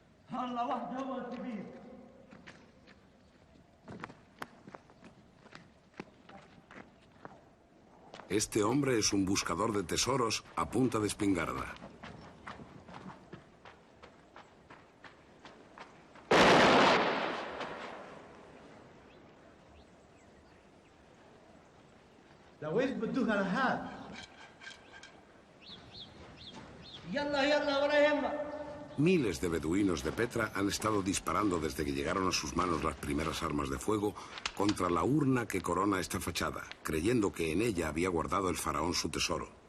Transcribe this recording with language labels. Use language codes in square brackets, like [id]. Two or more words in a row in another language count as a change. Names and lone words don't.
[ar] الله واحد هو كبير. [es] Este hombre es un buscador de tesoros a punta de espingarda. [ar] لويش بدوها لهاد؟ يلا يلا ولا يهمك. [es] Miles de beduinos de Petra han estado disparando desde que llegaron a sus manos las primeras armas de fuego contra la urna que corona esta fachada, creyendo que en ella había guardado el faraón su tesoro.